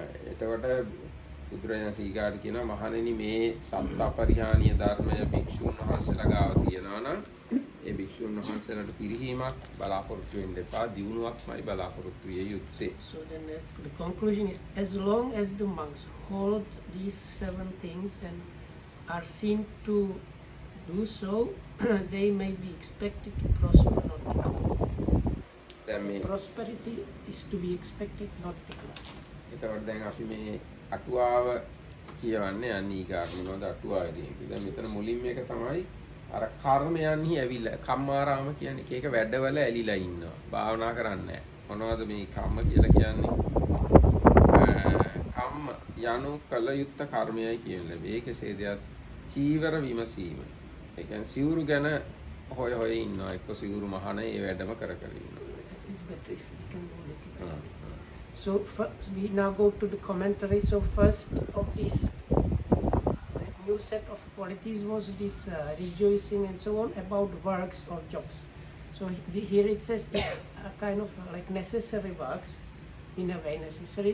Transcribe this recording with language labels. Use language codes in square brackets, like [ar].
[si] එතකොට බුදුරජාණන් සීගාට කියනවා මහණෙනි මේ සත්ත අපරිහානීය ධර්මය භික්ෂුන් වහන්සේලා ගාව තියෙනවා නම් ඒ භික්ෂුන් වහන්සේලාට පිරිහීමක් බලාපොරොත්තු වෙන්න එපා, දියුණුවක්මයි බලාපොරොත්තු විය යුත්තේ. [en] So then the conclusion is, as long as the monks hold these 7 things and are seen to do so, they may be expected to prosper, not decline. Prosperity is to be expected, not decline. [si] එතකොට දැන් අපි මේ අටුවාව කියවන්නේ අනීගාර මොනවද අටුවාවේදී. දැන් මෙතන මුලින්ම එක තමයි අර කර්මයන්හි ඇවිල්ලා කම්මාරාම කියන්නේ ඒක වැඩවල ඇලිලා ඉන්නවා. භාවනා කරන්නේ නැහැ. මොනවද මේ කම්ම කියලා කියන්නේ? කම්ම යනු කල යුත්ත කර්මයයි කියන්නේ. මේකසේ දෙයක් චීවර විමසීම. ඒ කියන්නේ සිවුරු ගැන හොය හොය ඉන්නවා. එක්ක සිවුරු මහන ඒ වැඩම කර කර ඉන්නවා. [en] It's better if we can go a little bit. So we now go to the commentary. So first of this new set of qualities was this rejoicing and so on about works or jobs. So here it says it's a kind of like necessary works, in a way necessary.